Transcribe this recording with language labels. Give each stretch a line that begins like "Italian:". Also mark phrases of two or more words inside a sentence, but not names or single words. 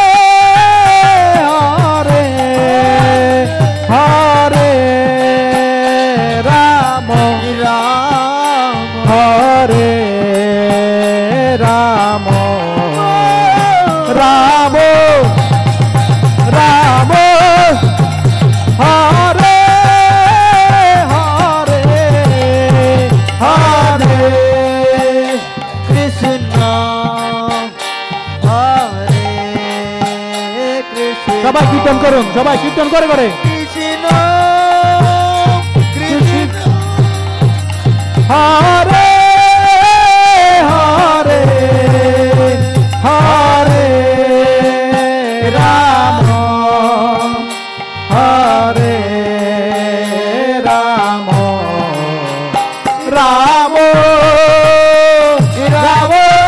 Sanskrit: हरे हरे राम हरे राम राम राम हरे हरे हरे कृष्ण हरे कृष्ण
Bangla: সবাই কীর্তন করুন সবাই কীর্তন করে করে
Sanskrit: कृष्ण कृष्ण हरे हरे हरे राम हरे राम राम राम